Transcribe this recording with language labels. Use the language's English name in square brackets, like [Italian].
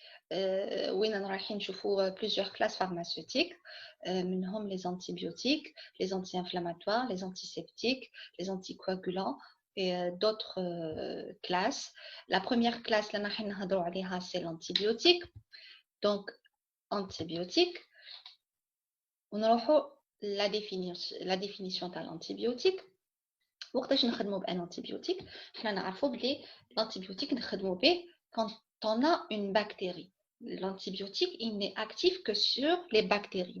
[Arabic] وين رايحين نشوفوا [French] plusieurs classes pharmaceutiques [Arabic] منهم [French] les antibiotiques, les anti-inflammatoires, les antiseptiques, les anticoagulants et d'autres classes. La première classe [Arabic] اللي راح نهضروا عليها [French] c'est l'antibiotique. Donc antibiotique [Arabic] ونروحوا [French] la définition de l'antibiotique. [Arabic] وقتاش نخدموا بان antibiotique حنا نعرفوا بلي l'antibiotique نخدموا به [French] quand on a une bactérie. L'antibiotique il n'est actif que sur les bactéries.